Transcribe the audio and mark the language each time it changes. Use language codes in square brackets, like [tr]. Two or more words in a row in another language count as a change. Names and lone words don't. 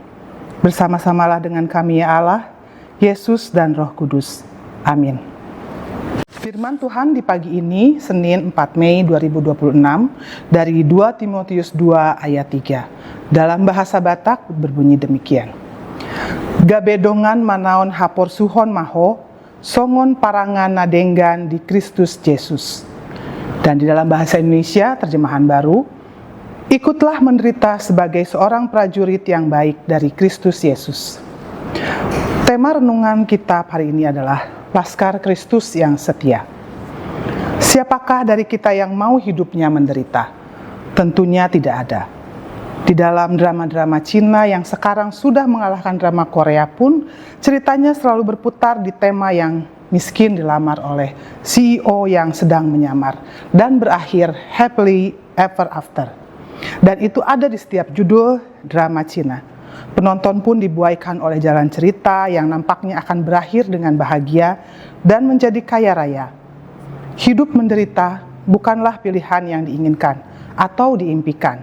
[id] Bersama-samalah dengan kami ya Allah, Yesus dan Roh Kudus. Amin. Firman Tuhan di pagi ini, Senin 4 Mei 2026, dari 2 Timotius 2 ayat 3. Dalam bahasa Batak berbunyi demikian. [bbc] Gabedongan manaon hapor suhon maho, songon parangan nadenggan di Kristus Yesus. [id] Dan di dalam bahasa Indonesia, terjemahan baru, ikutlah menderita sebagai seorang prajurit yang baik dari Kristus Yesus. Tema renungan kita hari ini adalah Laskar Kristus yang setia. Siapakah dari kita yang mau hidupnya menderita? Tentunya tidak ada. Di dalam drama-drama Cina yang sekarang sudah mengalahkan drama Korea pun, ceritanya selalu berputar di tema yang miskin dilamar oleh CEO yang sedang menyamar dan berakhir [en] happily ever after. [id] Dan itu ada di setiap judul drama Cina. Penonton pun dibuaikan oleh jalan cerita yang nampaknya akan berakhir dengan bahagia dan menjadi kaya raya. Hidup menderita bukanlah pilihan yang diinginkan atau diimpikan.